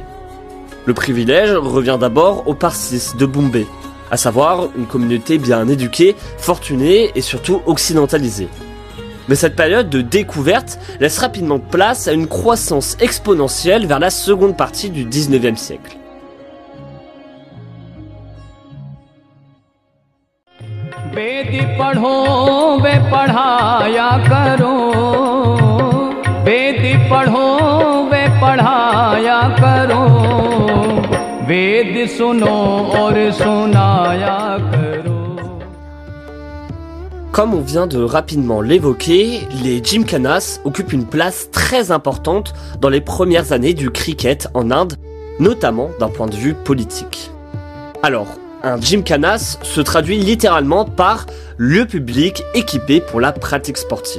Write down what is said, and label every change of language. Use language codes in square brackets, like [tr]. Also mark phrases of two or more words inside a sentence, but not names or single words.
[fr] Le privilège revient d'abord aux Parsis de Bombay, à savoir une communauté bien éduquée, fortunée et surtout occidentalisée. Mais cette période de découverte laisse rapidement place à une croissance exponentielle vers la seconde partie du 19e siècle. [hi] वेद पढ़ो वे पढ़ाया करो वेद पढ़ो वे पढ़ाया करो वेद सुनो और सुनाया करो. [fr] Comme on vient de rapidement l'évoquer, les gymkhanas occupent une place très importante dans les premières années du cricket en Inde, notamment d'un point de vue politique. Alors, un gymkhanas se traduit littéralement par le public équipé pour la pratique sportive.